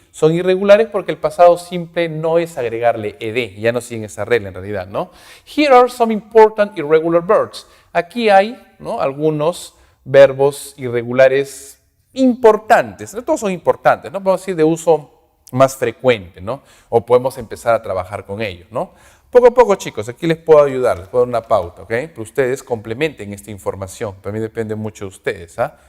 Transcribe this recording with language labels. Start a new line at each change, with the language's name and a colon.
Spanish: Son irregulares porque el pasado simple no es agregarle ed, ya no siguen esa regla en realidad, ¿no?
English: Here are some important irregular verbs.
Spanish: Aquí hay, ¿no? Algunos verbos irregulares importantes, no todos son importantes, ¿no? Podemos decir de uso más frecuente, ¿no? O podemos empezar a trabajar con ellos, ¿no? Poco a poco, chicos, aquí les puedo ayudar, les puedo dar una pauta, ¿ok? Pero ustedes complementen esta información, para mí depende mucho de ustedes, ¿ah?